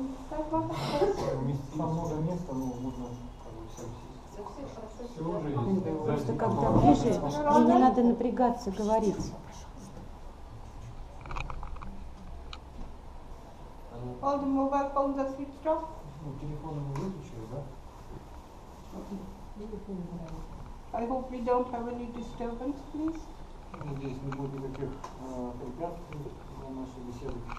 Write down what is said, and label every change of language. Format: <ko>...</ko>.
<ru>Там много места, но можно всем сесть. Все уже есть. Просто когда ближе, мне не надо напрягаться, говорить.</ru> <en>All the mobile phones are switched off.</en> <ru>Ну, телефоны мы выключили, да?</ru> <en>I hope we don't have any disturbance, please.</en> <ru>Надеюсь, не будет никаких препятствий для нашей беседы.</ru>